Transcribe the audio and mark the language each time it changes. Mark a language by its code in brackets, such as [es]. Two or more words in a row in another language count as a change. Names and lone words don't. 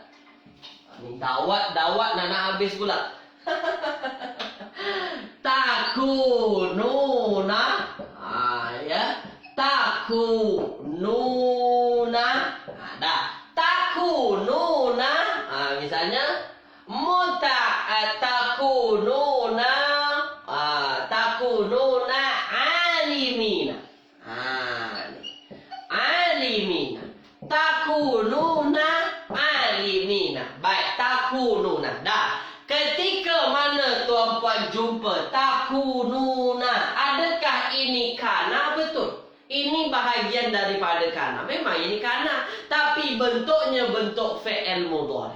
[ms] Ni dawat nak habis pula. Takununa. Ya. Takununa. Dah. Takununa. Misalnya takununa. [ar] تكونون عالمين. عالمين تكونون عالمين. [ms] Baik, takununa. Dah. Ketika mana tuan-puan jumpa takununa, adakah ini kana? Betul. Ini bahagian daripada kana. Memang ini kana, tapi bentuknya bentuk [ar] فعل مضارع'.